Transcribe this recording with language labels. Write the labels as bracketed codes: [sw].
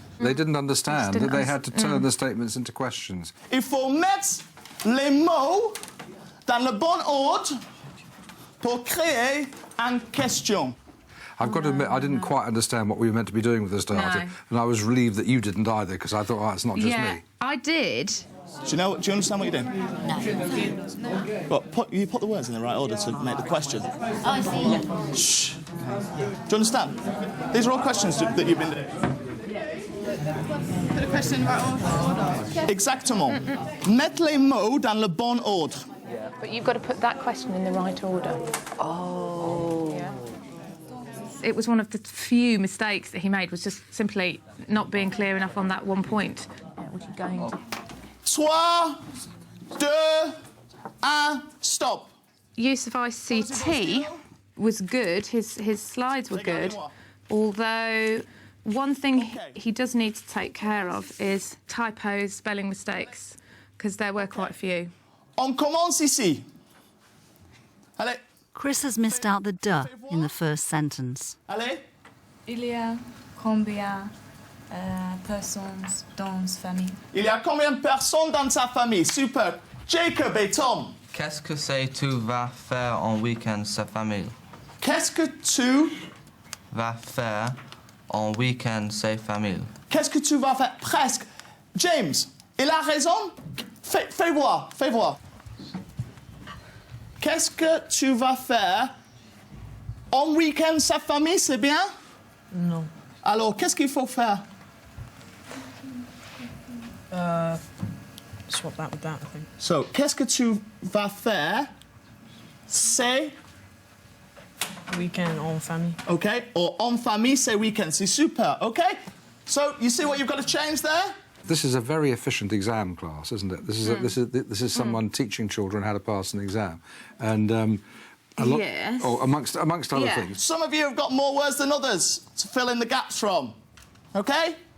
[en] They didn't understand that they had to turn the statements into questions. [fr] Il faut mettre les mots dans le bon ordre pour créer une question. [en] I've got to admit, I didn't quite understand what we were meant to be doing with the starter, and I was relieved that you didn't either, because I thought, oh, it's not just me. I did. Do you understand what you're doing? No. Well, you put the words in the right order to make the question. Oh, I see. Yeah. Shh. Do you understand? These are all questions that you've been doing. Put the question in the right order. [fr] Exactement. Mettre les mots dans le bon ordre. [en] But you've got to put that question in the right order. Oh. Yeah. It was one of the few mistakes that he made, was just simply not being clear enough on that one point. Yeah, what are you going to? 3, 2, 1, stop. Use of ICT was good. His slides were good, although one thing he does need to take care of is typos, spelling mistakes, because there were quite a few. [fr] On commence ici. Allez. [en] Chris has missed out the de in the first sentence. [fr] Allez. Il y a combien personnes dans sa famille? Il y a combien de personnes dans sa famille? Super. Jacob et Tom. Qu'est-ce que tu vas faire en week-end sa famille? Qu'est-ce que tu vas faire en week-end sa famille? Qu'est-ce que tu vas faire? Presque. James, il a raison? Fais voir. Qu'est-ce que tu vas faire en week-end sa famille, c'est bien? Non. Alors, qu'est-ce qu'il faut faire? [en] Swap that with that, I think. [fr] So, qu'est-ce que tu vas faire? C'est... Weekend en famille. [en] OK? [fr] Or en famille, c'est weekend. C'est super, OK? [en] So, you see what you've got to change there? This is a very efficient exam class, isn't it? This is someone teaching children how to pass an exam, and Yes. amongst other things. Some of you have got more words than others to fill in the gaps from. OK?